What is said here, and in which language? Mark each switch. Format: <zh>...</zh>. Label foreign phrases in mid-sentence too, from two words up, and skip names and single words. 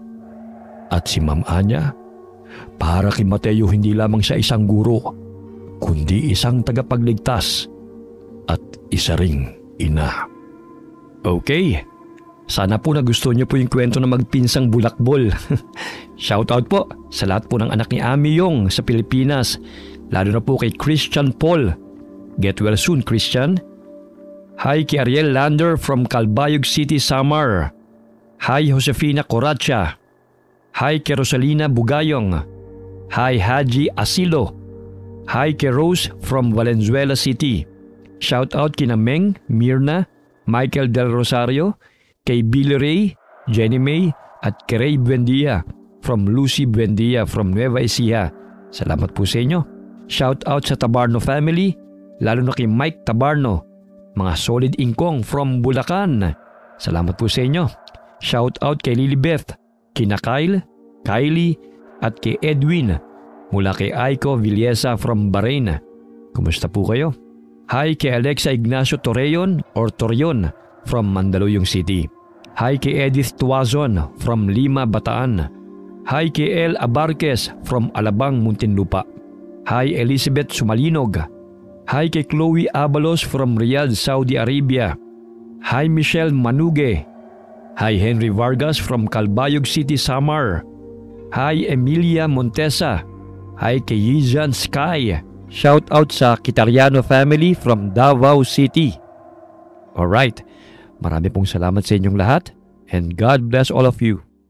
<tl>At si Ma'am Anya, para kay Mateo hindi lamang siya isang guro, kundi isang tagapagligtas at isa ring ina. Okay, sana po nagustuhan niyo po yung kwento na magpinsang bulakbol. Shoutout po sa lahat po ng anak ni Ami Yong sa Pilipinas, lalo na po kay Christian Paul.</tl> <en>Get well soon, Christian. Hi kay Ariel Lander from Calbayog City, Samar. Hi Josefina Coracha.</en> <tl>Hi kay Rosalina Bugayong.</tl> <en>Hi Haji Asilo. Hi kay Rose from Valenzuela City.</en> <tl>Shoutout kina Meng, Mirna, Michael Del Rosario, kay Billy Ray, Jenny May at kay Ray Buendia from Lucy Buendia from Nueva Ecija. Salamat po sa inyo. Shoutout sa Tabarno family, lalo na kay Mike Tabarno, mga solid ingkong from Bulacan. Salamat po sa inyo. Shoutout kay Lilibeth, kina Kyle, Kylie at kay Edwin mula kay Aiko Villesa from Bahrain. Kumusta po kayo? Hi kay Alexa Ignacio Torreon or Torion from Mandaluyong City.</tl> <en>Hi kay Edith Tuazon from Lima, Bataan. Hi kay El Abarquez from Alabang, Muntinlupa. Hi Elizabeth Sumalinog. Hi kay Chloe Abalos from Riyadh, Saudi Arabia. Hi Michelle Manuge. Hi Henry Vargas from Calbayog City, Samar. Hi Emilia Montesa. Hi kay Yizan Sky. Shout out sa Kitariano family from Davao City.</en> <tl>Alright, marami pong salamat sa inyong lahat</tl> <en>and God bless all of you.</en>